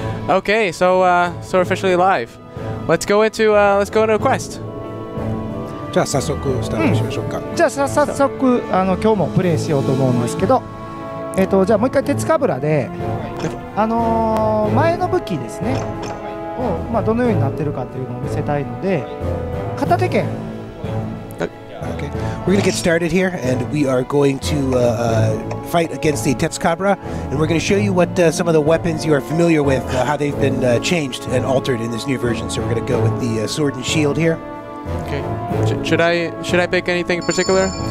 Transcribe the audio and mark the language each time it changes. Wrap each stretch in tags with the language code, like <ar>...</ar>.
<en>Okay, so we're officially live. Let's go into a quest.</en> <ja>じゃあ早速スタートしましょうか。じゃあ早速今日もプレイしようと思うんですけど、じゃあもう一回鉄かぶらで、前の武器ですねをどのようになってるかっていうのを見せたいので、片手剣。</ja> <en>Okay. We're going to get started here, and we are going to fight against the Tetsukabra, and we're going to show you what some of the weapons you are familiar with, how they've been changed and altered in this new version. So we're going to go with the sword and shield here. Okay. Should I pick anything in particular?</en>